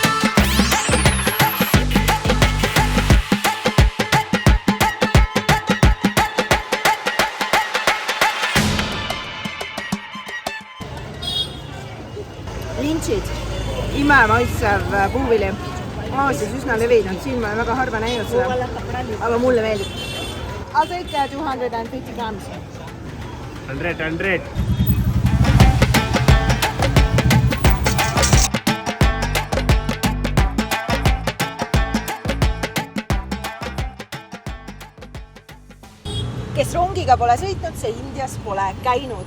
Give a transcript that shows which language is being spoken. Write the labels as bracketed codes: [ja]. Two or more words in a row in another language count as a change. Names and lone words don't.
[et] Lintšid, imemaistev puuvili, Aasias üsna levinud, siin ma olen väga harva näinud seda, aga mulle meeldib. [en] I'll take 250 grams. 100. [et] Kes rongiga pole sõitnud, see Indias pole käinud.